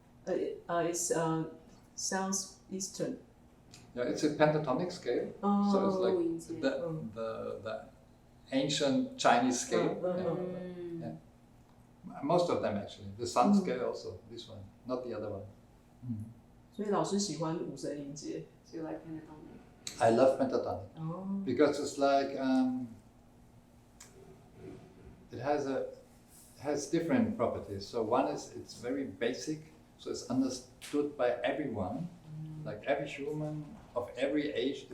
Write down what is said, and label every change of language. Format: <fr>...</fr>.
<en>It sounds Eastern. Yeah, it's a pentatonic scale. So it's like the ancient Chinese scale. Yeah. Most of them actually. The Sun scale also, this one, not the other one.</en> <zh>所以老师喜欢五声音阶。</zh> <en>So you like pentatonic? I love pentatonic because it's like it has different properties. So one is it's very basic, so it's understood by everyone, like every human of every age.</en>